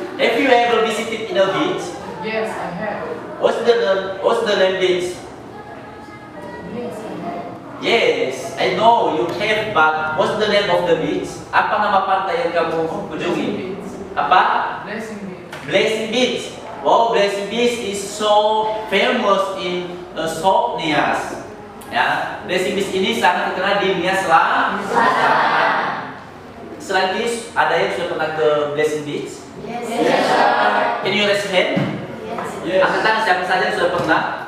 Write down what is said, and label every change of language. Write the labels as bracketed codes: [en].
[en] Have you ever visited in a beach? Yes, I have. What's the name beach? Yes, I have. Yes, I know you have, but what's the name of the beach? [id] Apa nama pantai yang kamu kunjungi? [en] Beach. [id] Apa? [en] Blessing beach. Blessing Beach. Wow, Blessing Beach is so famous in South Nias. [id] Ya, Blessing Beach ini sangat terkenal di Nias Selatan. Selain itu, ada yang sudah pernah ke Blessing Beach? [en] Yes, Can you raise hand? Yes. [id] Angkat tangan siapa saja yang sudah pernah?